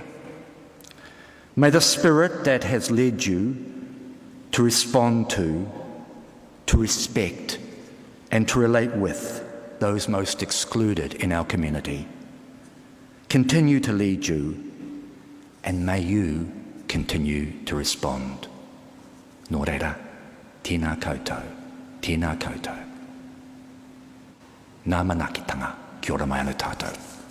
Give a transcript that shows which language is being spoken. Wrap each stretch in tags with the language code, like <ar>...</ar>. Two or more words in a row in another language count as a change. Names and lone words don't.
<en>May the Spirit that has led you to respond to respect, and to relate with those most excluded in our community continue to lead you, and may you continue to respond.</en> <mi>Nō reira, tēnā koutou, tēnā koutou. Ngā manakitanga, kia ora mai anō tātou.</mi>